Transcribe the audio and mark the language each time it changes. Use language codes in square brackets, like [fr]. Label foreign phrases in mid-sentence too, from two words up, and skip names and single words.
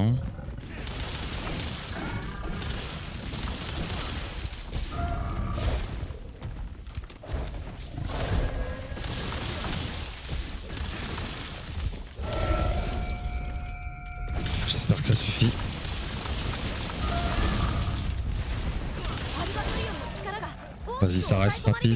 [fr] Hein. J'espère que ça suffit. [ja] アルバトリオンの力が大きく [fr] Vas-y, ça reste [ja] 抑え込まれてい